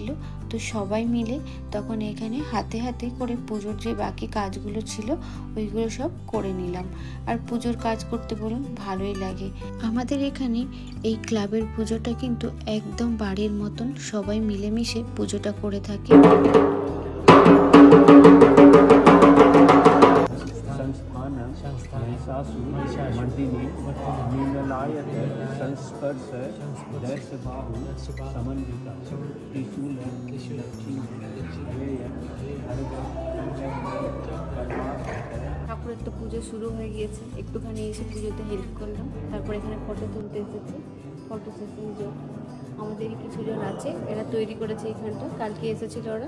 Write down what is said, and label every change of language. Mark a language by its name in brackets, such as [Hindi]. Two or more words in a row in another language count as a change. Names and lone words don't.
[Bangla] তো সবাই মিলে তখন এখানে হাতে হাতে করে পুজোর যে বাকি কাজগুলো ছিল ওইগুলো সব করে নিলাম। আর পুজোর কাজ করতে বলুন ভালোই লাগে। আমাদের এখানে এই ক্লাবের পুজোটা কিন্তু একদম বাড়ির মতন, সবাই মিলেমিশে পুজোটা করে থাকে। [Sanskrit] मर्दिनी नीललायत संस्पर्श दशबाहु समन्विता त्रिशूल [Bangla] ঠাকুরের তো পুজো শুরু হয়ে গিয়েছে, একটুখানি এসে পুজোতে হেল্প করলাম। তারপর এখানে ফটো তুলতে এসেছি, [English] photo session [Bangla] যে আমাদেরই কিছু জন আছে, এরা তৈরি করেছে এখানটা, কালকে এসেছিল ওরা।